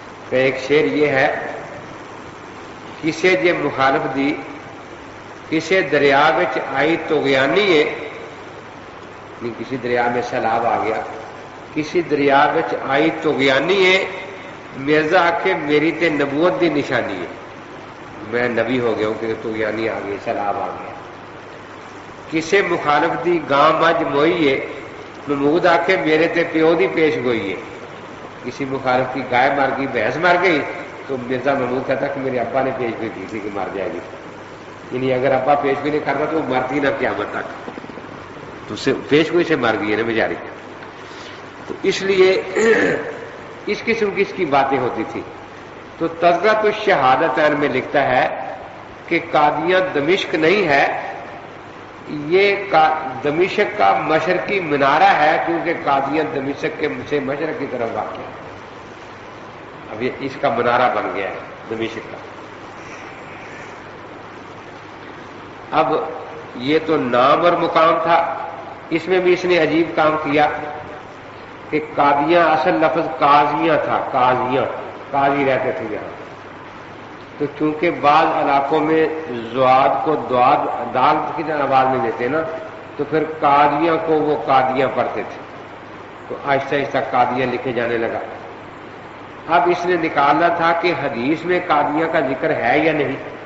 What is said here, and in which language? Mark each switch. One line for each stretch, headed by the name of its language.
Urdu: کہ ایک شعر یہ ہے،
Punjabi: کسے جے مخالف دی کسے دریا وچ آئی طغیانی ہے،
Urdu: کسی دریا میں سیلاب آ گیا،
Punjabi: کسی دریا وچ آئی طغیانی ہے، مرزا آکھے میری تے نبوت دی نشانی ہے.
Urdu: میں نبی ہو گیا ہوں کہ طغیانی آ گئی، سیلاب آ گیا.
Punjabi: کسے مخالف دی گاں مجھ موئی ہے، محمود آکھے میرے تے پیو دی پیش گوئی ہے.
Urdu: کسی مخالف کی گائے مر گئی، بھینس مر گئی، تو مرزا محمود کہتا کہ میرے ابا نے پیش گوئی کی تھی کہ مر جائے گی. یعنی اگر ابا پیش گوئی نہیں کرتا تو وہ مرتی نہ قیامت تک. تو پیش گوئی سے مر گئی ہے نا بیچاری. تو اس لیے اس قسم کی اس کی باتیں ہوتی تھی. تو تذکرۃ الشہادتین میں لکھتا ہے کہ قادیاں دمشق نہیں ہے، یہ دمشق کا مشرقی منارہ ہے، کیونکہ قادیاں دمشق کے سے مشرق کی طرف واقع ہے. اب یہ اس کا منارہ بن گیا ہے دمشق کا. اب یہ تو نام اور مقام تھا. اس میں بھی اس نے عجیب کام کیا کہ قادیاں اصل لفظ قاضیاں تھا. قاضیاں قاضی رہتے تھے یہاں. تو چونکہ بعض علاقوں میں زواد کو دال کی طرح آواز میں دیتے نا، تو پھر قاضیاں کو وہ قادیاں پڑھتے تھے. تو آہستہ آہستہ قادیاں لکھے جانے لگا. اب اس نے نکالنا تھا کہ حدیث میں قادیاں کا ذکر ہے یا نہیں.